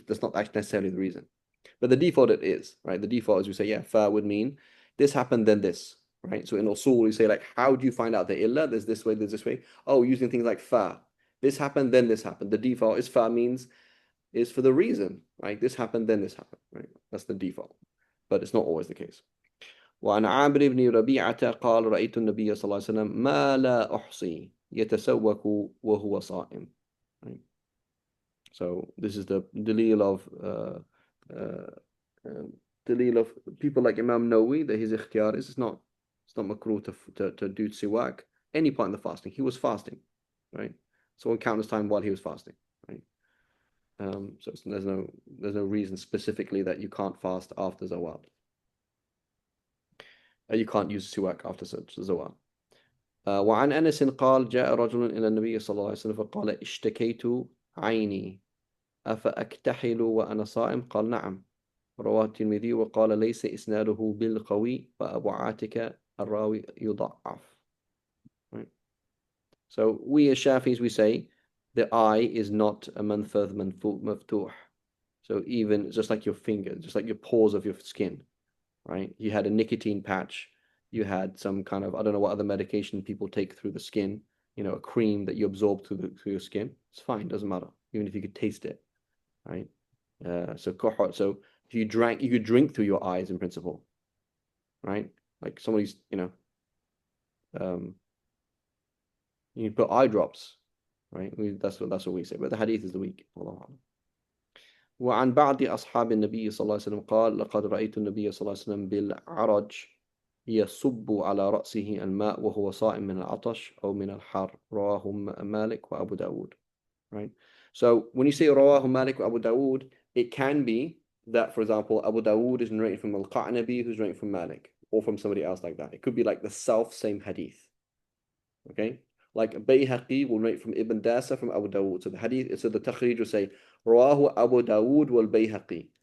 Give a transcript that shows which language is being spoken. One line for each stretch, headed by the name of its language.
English: That's not actually necessarily the reason. But the default it is, right? The default is we say, yeah, fa would mean this happened, then this, right? So in usul, we say like, how do you find out the illa? There's this way, there's this way. Oh, using things like fa. This happened, then this happened. The default is fa means is for the reason, right? This happened, then this happened, right? That's the default, but it's not always the case.
Arabic: وعن عامر بن ربيعة قال رأيت النبي صلى الله عليه وسلم ما لا أحصي يتسوق وهو صائم.
English: Right? So this is the dalil uh, dalil of people like Imam Nawawi that his ikhtiyar is it's not makruh to do siwak any point in the fasting. He was fasting, right? So on countless time while he was fasting, right? So there's no reason specifically that you can't fast after zawal. You can't use siwak after zawal.
Arabic: وعن أنس قال جاء رجل إلى النبي صلى الله عليه وسلم فقال اشتكيت عيني أفأكتحل وأنا صائم قال نعم رواه الترمذي وقال ليس إسناده بالقوي وأبو عاتك الراوي يضعف.
English: Right? So we as Shafis, we say the eye is not a manfadh maftuh. So even just like your finger, just like your pores of your skin, right? You had a nicotine patch, you had some kind of, I don't know what other medication people take through the skin, a cream that you absorb through your skin. It's fine, doesn't matter, even if you could taste it, right? So if you drank, you could drink through your eyes in principle, right? Like somebody's, you put eye drops, right? That's what we say, but the hadith is the weak. Allah.
Arabic: وعن بعض أصحاب النبي صلى الله عليه وسلم قال لقد رأيت النبي صلى الله عليه وسلم بالعرج يصب على رأسه الماء وهو صائم من العطش أو من الحر رواه مالك وأبو داود.
English: Right? So when you say
Arabic: رواه مالك وأبو داود,
English: it can be that, for example, Abu Dawood is narrating from Al-Qa'nabi, who's narrating from Malik, or from somebody else like that. It could be like the same hadith. Okay? Like Bayhaqi will narrate from Ibn Dasa from Abu Dawood. So the Takhrij will say,
Arabic: Rawahu Abu Dawood wal Bayhaqi.